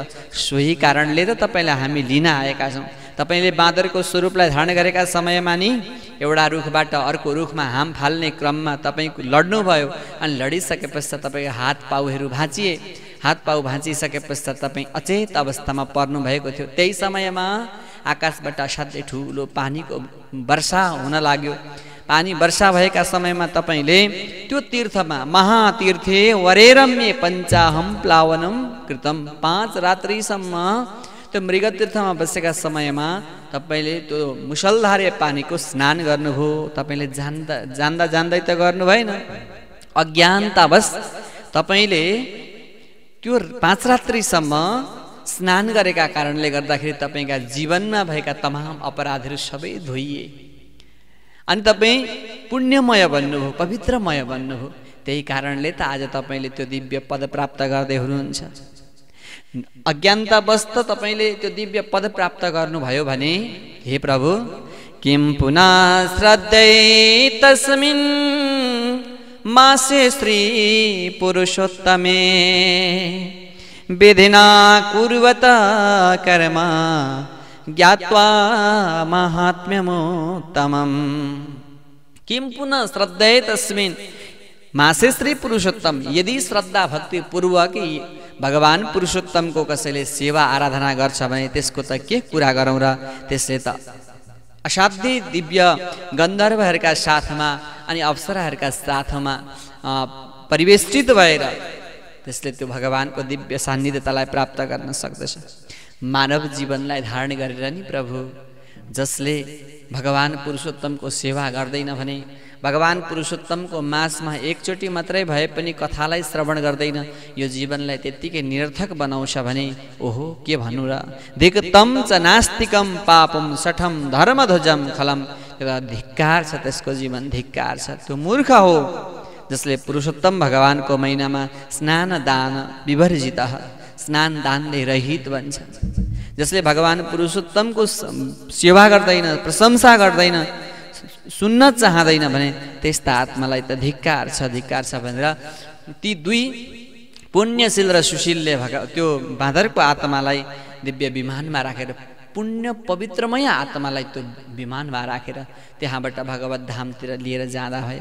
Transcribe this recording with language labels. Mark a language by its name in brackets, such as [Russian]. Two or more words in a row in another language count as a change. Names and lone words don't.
[Nepali] सोही कारणले त तपाईँलाई हामी लिन आएका छौँ। तपाईँले बाँदरको स्वरूपलाई धारण गरेका समयमा नि एउटा रुखबाट अर्को रुखमा हाम फाल्ने क्रममा तपाईँ लड्नुभयो अनि लडिसके पश्चात तपाईँको हात पाउहरू भाँचिए। हात पाउ भाँचिसके पश्चात तपाईँ अचेत अवस्थामा पर्नुभएको थियो। त्यही समयमा आकाशबाट असाध्यै ठुलो पानीको वर्षा हुन लाग्यो। पानी वर्षा भएका समयमा तपाईँले त्यो तीर्थमा [Sanskrit] महातीर्थे वरेरम्य पञ्चाहम प्लावनम कृतम [Nepali] 5 रात्रिसम्म त्यो मृगतीर्थमा बसेका समयमा तपाईँले त्यो मुसलधारे पानीको स्नान गर्नुभयो। तपाईँले जान्दा जान्दै त गर्नु भएन, अज्ञानतावश तपाईँले त्यो 5 रात्रिसम्म स्नान गरेका कारणले गर्दाखेरि तपाईँका जीवनमा भएका तमाम अपराधहरू सबै धोइए अनि तपाईँ पुण्यमय बन्नुभयो, पवित्रमय बन्नुभयो। त्यही कारणले त आज तपाईँले त्यो दिव्य पद प्राप्त गर्दै हुनुहुन्छ। अज्ञानतावश त तपाईँले त्यो दिव्य पद प्राप्त गर्नुभयो भने हे प्रभु [Sanskrit] किं पुनः श्रद्धै तस्मिन् मासे श्री पुरुषोत्तमे विधिना कुर्वत कर्म ज्ञात्वा महात्म्यमोत्तमम्। किं पुनः श्रद्धै तस्मिन् मासे श्री पुरुषोत्तम। [Nepali] यदि श्रद्धा भक्ति पूर्वक भगवान पुरुषोत्तमको कसैले सेवा आराधना गर्छ भने त्यसको त के कुरा गरौँ र। त्यसले त असाध्यै दिव्य गन्धर्वहरूका साथमा अनि अप्सराहरूका साथमा परिवेष्टित भएर त्यसले त्यो भगवानको दिव्य सान्निध्यतालाई प्राप्त गर्न सक्दछ। मानव जीवनलाई धारण गरेर नि प्रभु जसले भगवान पुरुषोत्तमको सेवा गर्दैन भने, भगवान पुरुषोत्तमको मासमा एकचोटि मात्रै भए पनि कथालाई श्रवण गर्दैन, यो जीवनलाई त्यत्तिकै निरर्थक बनाउँछ भने ओहो के भन्नु र। [Sanskrit] धिक्तम च नास्तिकम पापम सठम धर्मध्वजम खलम। [Nepali] एउटा धिक्कार छ त्यसको जीवन, धिक्कार छ। त्यो मूर्ख हो जसले पुरुषोत्तम भगवानको महिनामा स्नान दान विवर्जित, स्नान दानले रहित बन्छ। जसले भगवान पुरुषोत्तमको सेवा गर्दैन, प्रशंसा गर्दैन, सुन्न चाहँदैन भने त्यस्ता आत्मालाई त धिक्कार छ भनेर ती दुई पुण्यशील र सुशीलले त्यो बाँदरको आत्मालाई दिव्य विमानमा राखेर, पुण्य पवित्रमय आत्मालाई त्यो विमानमा राखेर त्यहाँबाट भगवत धामतिर लिएर जाँदा भए।